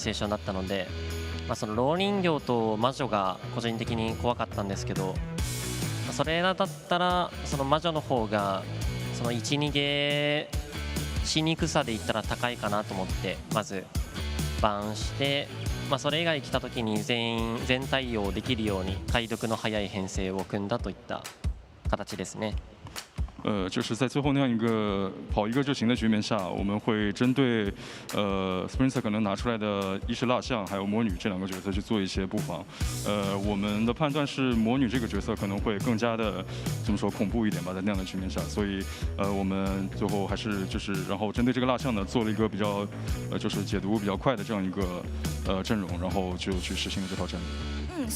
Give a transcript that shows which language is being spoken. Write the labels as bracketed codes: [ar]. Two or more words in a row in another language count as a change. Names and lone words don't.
[ja] ュエーションだったので、その蝋人形と魔女が個人的に怖かったんですけど、それだったらその魔女の方がその1、2ゲーしにくさで言ったら高いかなと思ってまずバーンして、それ以外来た時に全対応できるように解読の早い編成を組んだといった形ですね。 [zh] 就是在最后那样一个跑一个就行的局面下，我们会针对Sprinter 可能拿出来的一是蜡像还有魔女这两个角色去做一些布防。我们的判断是魔女这个角色可能会更加的怎么说恐怖一点吧，在那样的局面下，所以我们最后还是就是然后针对这个蜡像呢做了一个比较就是解读比较快的这样一个阵容，然后就去实行了这套战略。